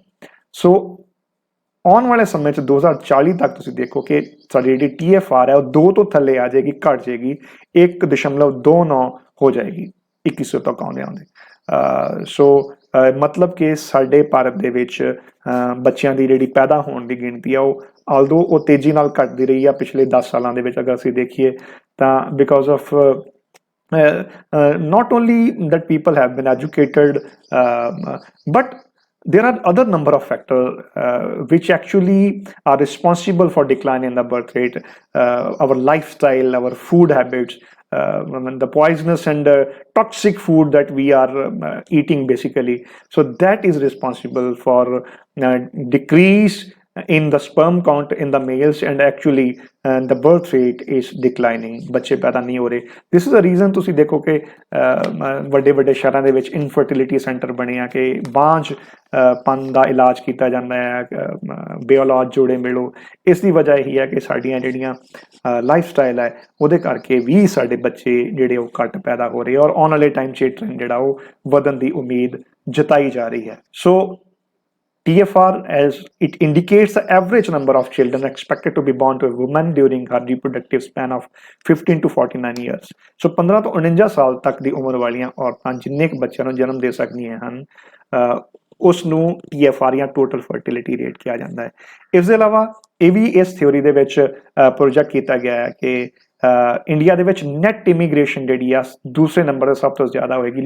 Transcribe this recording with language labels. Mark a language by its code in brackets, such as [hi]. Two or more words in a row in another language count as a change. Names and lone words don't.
[pa] ਸੋ ਆਉਣ ਵਾਲੇ ਸਮੇਂ 'ਚ 2040 ਤੱਕ ਤੁਸੀਂ ਦੇਖੋ ਕਿ ਸਾਡੀ ਜਿਹੜੀ TFR ਹੈ ਉਹ 2 ਤੋਂ ਥੱਲੇ ਆ ਜਾਏਗੀ, ਘਟ ਜਾਏਗੀ, 1.29 ਹੋ ਜਾਏਗੀ 2100 ਤੱਕ ਆਉਂਦੇ। ਸੋ ਮਤਲਬ ਕਿ ਸਾਡੇ ਭਾਰਤ ਦੇ ਵਿੱਚ ਬੱਚਿਆਂ ਦੀ ਜਿਹੜੀ ਪੈਦਾ ਹੋਣ ਦੀ ਗਿਣਤੀ ਆ ਉਹ ਆਲਦੋ ਉਹ ਤੇਜ਼ੀ ਨਾਲ ਘਟਦੀ ਰਹੀ ਆ ਪਿਛਲੇ 10 ਸਾਲਾਂ ਦੇ ਵਿੱਚ, ਅਗਰ ਅਸੀਂ ਦੇਖੀਏ ਤਾਂ [en] because of not only that people have been educated, but there are other number of factors which actually are responsible for decline in the birth rate. Our lifestyle, our food habits, the poisonous and toxic food that we are eating basically. So that is responsible for decrease in the sperm count in the males, and actually the birth rate is declining, [pa] ਬੱਚੇ ਪੈਦਾ ਨਹੀਂ ਹੋ ਰਹੇ। [en] This is the reason [pa] ਤੁਸੀਂ ਦੇਖੋ ਕਿ ਵੱਡੇ ਵੱਡੇ ਸ਼ਹਿਰਾਂ ਦੇ ਵਿੱਚ [en] infertility center [pa] ਬਣੇ ਆ ਕਿ ਬਾਂਝ ਪਨ ਦਾ ਇਲਾਜ ਕੀਤਾ ਜਾਂਦਾ ਹੈ, ਬੇਔਲਾਦ ਜੋੜੇ ਮਿਲੋ। ਇਸ ਦੀ ਵਜ੍ਹਾ ਇਹੀ ਹੈ ਕਿ ਸਾਡੀਆਂ ਜਿਹੜੀਆਂ [en] life style [pa] ਹੈ ਉਹਦੇ ਕਰਕੇ ਵੀ ਸਾਡੇ ਬੱਚੇ ਜਿਹੜੇ ਉਹ ਘੱਟ ਪੈਦਾ ਹੋ ਰਹੇ, ਔਰ ਆਉਣ ਵਾਲੇ ਟਾਈਮ 'ਚ ਟ੍ਰੈਂਡ ਜਿਹੜਾ ਉਹ ਵਧਣ ਦੀ ਉਮੀਦ ਜਤਾਈ ਜਾ ਰਹੀ ਹੈ। ਸੋ TFR, [en] as it indicates the average number of children expected to be born to a woman during her reproductive span of 15 to 49 years. [pa] So 15 ਤੋਂ 49 ਸਾਲ ਤੱਕ ਦੀ ਉਮਰ ਵਾਲੀਆਂ ਔਰਤਾਂ ਜਿੰਨੇ ਕੁ ਬੱਚਿਆਂ ਨੂੰ ਜਨਮ ਦੇ ਸਕਦੀਆਂ ਹਨ, ਉਸ ਨੂੰ TFR ਜਾਂ [en] total fertility rate [pa] ਕਿਹਾ ਜਾਂਦਾ ਹੈ। ਇਸ ਦੇ ਇਲਾਵਾ ਇਹ ਵੀ ਇਸ ਥਿਊਰੀ ਦੇ ਵਿੱਚ ਪ੍ਰੋਜੈਕਟ ਕੀਤਾ ਗਿਆ ਹੈ ਕਿ ਇੰਡੀਆ ਦੇ ਵਿੱਚ [en] net immigration [pa] ਜਿਹੜੀ ਆ ਦੂਸਰੇ ਨੰਬਰ 'ਤੇ ਸਭ ਤੋਂ ਜ਼ਿਆਦਾ ਹੋਏਗੀ।